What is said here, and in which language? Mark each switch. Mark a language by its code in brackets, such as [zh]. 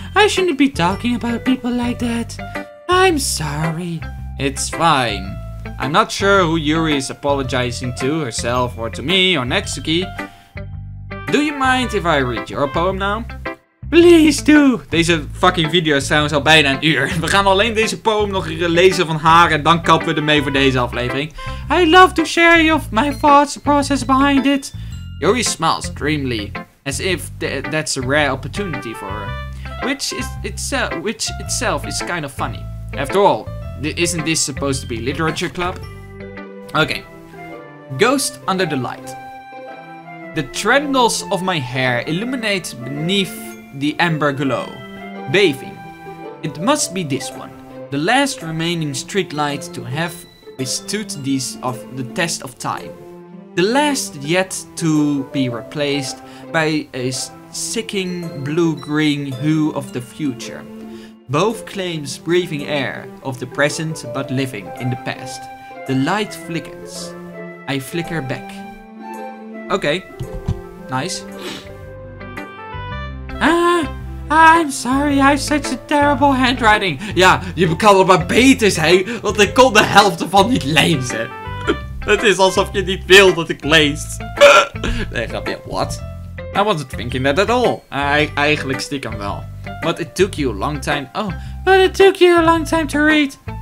[en] I shouldn't be talking about people like that. I'm sorry. It's fine. I'm not sure who Yuri is apologizing to, herself or to me or Natsuki. Do you mind if I read your poem now? Please do. [nl] Deze fucking video is trouwens al bijna een uur. We gaan alleen deze poem nog lezen van haar en dan kappen we ermee voor deze aflevering. [en] I love to share my thoughts, the process behind it. Yuri smiles dreamily, as if that's a rare opportunity for her. Which itself is kind of funny. After all, isn't this supposed to be literature club? Okay. Ghost under the light. The tendrils of my hair illuminate beneath the amber glow. Bathing. It must be this one. The last remaining streetlight to have withstood the test of time. The last yet to be replaced by a sicking blue-green hue of the future. Both claims breathing air of the present but living in the past. The light flickers. I flicker back. Okay. Nice. I'm sorry, I have such a terrible handwriting. [nl] Ja, je kan het maar beter zijn, want ik kon de helft ervan niet lezen. Het is alsof je niet wil dat ik lees. Nee, grapje. [en] What? I wasn't thinking that at all. [nl] Eigenlijk stiekem wel. [en] But it took you a long time. Oh, but it took you a long time to read.